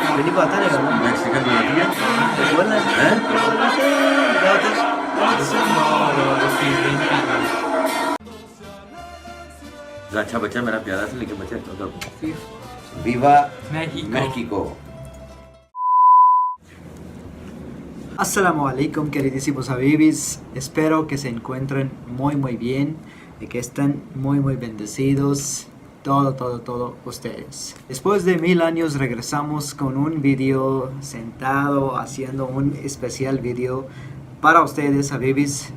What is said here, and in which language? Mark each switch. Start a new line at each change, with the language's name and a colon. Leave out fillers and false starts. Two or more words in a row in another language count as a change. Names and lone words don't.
Hindi: मेक्सिको आता नहीं होगा मैक्सिकन भी आती है बोलना हैं? क्या होता है अच्छा बच्चा मेरा प्यारा था लेकिन बच्चा तो
Spanish: Viva México
Arabic: السلام عليكم
Spanish: queridísimos habibis, espero que se encuentren muy bien y que estén muy bendecidos, todo ustedes. Después de 1000 años regresamos con un video sentado haciendo un especial video para ustedes habibis.